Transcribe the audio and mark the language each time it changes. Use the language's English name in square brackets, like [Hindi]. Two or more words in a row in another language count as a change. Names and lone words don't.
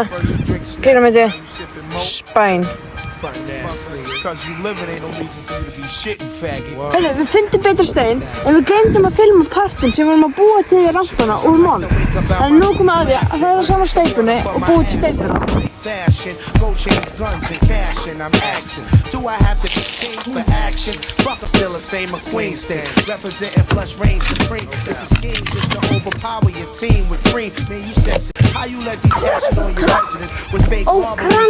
[Icelandic] Píramídi. Spæn. Heyrðu, við fundum betra stein en við glemdum að filma partinn sem við vorum að búa til í rampana úr mold. En nú komum við að því að það er saman steypunni og búið til steypuna. [English] Fashion, gold chains, guns, and cash, and I'm asking, do I have to be king for action? Fuck, I'm still the same McQueen stand, representing flush reign supreme. It's a scheme just to overpower your team with cream. Man, you sense it. How you let these cash on your residence with fake robberies?